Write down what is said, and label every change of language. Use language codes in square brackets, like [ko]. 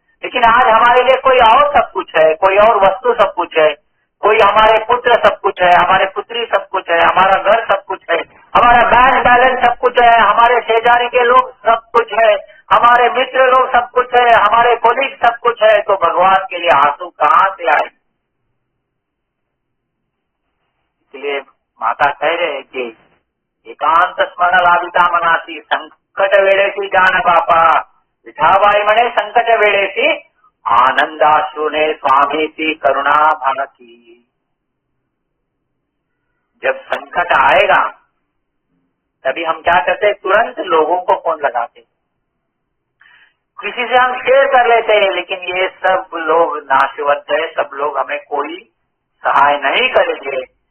[hi] लेकिन आज हमारे लिए कोई और सब कुछ है, कोई और वस्तु सब कुछ है, कोई हमारे पुत्र सब कुछ है, हमारे पुत्री सब कुछ है, हमारा घर सब कुछ है, हमारा बैंक बैलेंस सब कुछ है, हमारे शेजारी के लोग सब कुछ है, हमारे मित्र लोग सब कुछ है, हमारे कोलीग सब कुछ है, तो भगवान के लिए आंसू कहाँ से आए? इसलिए माता कह रहे हैं कि [mr] एकांत स्मरण लाभिता मनासी संकट वेळेसी जान बापा। विठाबाई म्हणे संकट वेळेसी आनंदाश्रुने स्वामीची करुणा भानती। [hi] जब संकट आएगा तभी हम क्या करते हैं, तुरंत लोगों को फोन लगाते, किसी से हम शेयर कर लेते हैं, लेकिन ये सब लोग नाशवंत है, सब लोग हमें कोई सहाय नहीं करेंगे।